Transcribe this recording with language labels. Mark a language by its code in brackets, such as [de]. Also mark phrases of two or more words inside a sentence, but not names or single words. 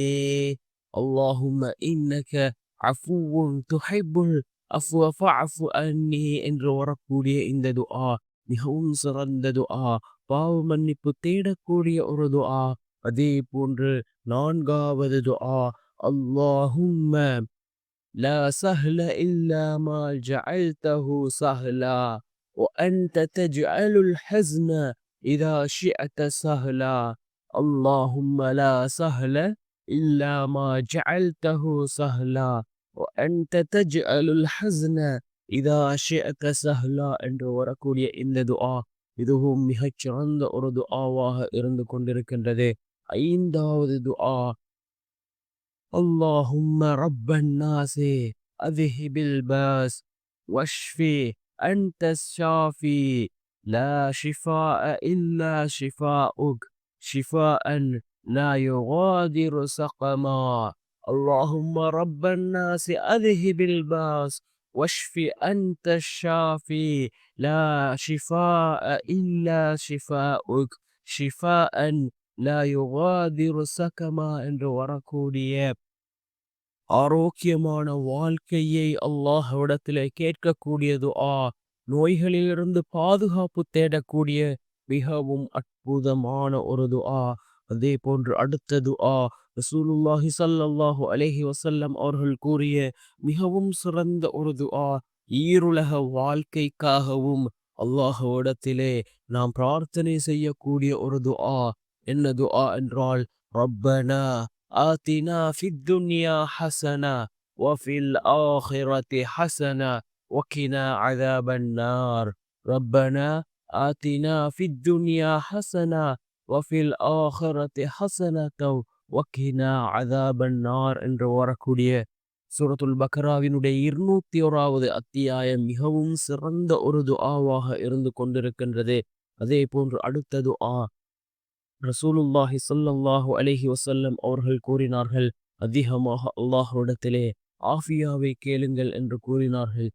[ar] اللهم إنك عفو تحب العفو فاعف عني [ta] என்று வரக்கூடிய இந்த துஆ மிகவும் சிறந்த துஆ, பாவ மன்னிப்பு தேடக்கூடிய ஒரு துஆ. அதே போன்று நான்காவது துஆ, [ar] اللهم لا سهل إلا ما جعلته سهلا وأنت تجعل الحزن إذا شئت سهلا. اللهم لا سهل إلا ما جعلته سهلا وأنت تجعل الحزن إذا شئت سهلا [ta] என்று வரக்கூடிய இந்த துஆ இதுவும் மிகச் சிறந்த ஒரு துஆவாக இருந்து கொண்டிருக்கின்றது. ஐந்தாவது துஆ, [ar] اللهم رب الناس أذهب الباس واشفي أنت الشافي لا شفاء إلا شفاؤك شفاء لا يغادر سقما. اللهم رب الناس أذهب الباس واشفي أنت الشافي لا شفاء إلا شفاؤك شفاء لا يغادر سقما [ta] என்று வரக்கூடிய ஆரோக்கியமான வாழ்க்கையை அல்லாஹ்விடத்திலே கேட்கக்கூடிய துஆ, நோய்களிலிருந்து பாதுகாப்பு தேடக்கூடிய மிகவும் அற்புதமான ஒரு துஆ. அதே போன்று அடுத்த துஆ, ரசூலுல்லாஹி [ar] صلى الله عليه وسلم [ta] அவர்கள் கூறிய மிகவும் சிறந்த ஒரு துஆ, ஈருலக வாழ்க்கைக்காகவும் அல்லாஹ்விடத்திலே நாம் பிரார்த்தனை செய்யக்கூடிய ஒரு துஆ. என்ன துஆ என்றால், [ar] ربنا آتنا في الدنيا حسنة وفي الآخرة حسنة وقنا عذاب النار. ربنا آتنا في الدنيا حسنة وفي الآخرة حسنة وقنا عذاب النار [ta] என்று வரக்கூடிய சூரத்துல் பக்ராவினுடைய 201வது அத்தியாயம் மிகவும் சிறந்த ஒரு துஆவாக இருந்து கொண்டிருக்கின்றது. அதே போன்று அடுத்த துஆ, ரசூலுல்லாஹி [ar] صلى الله عليه وسلم [ta] அவர்கள் கூறினார்கள், அதிகமாக அல்லாஹ்விடத்திலே ஆஃபியாவை கேளுங்கள் என்று கூறினார்கள்.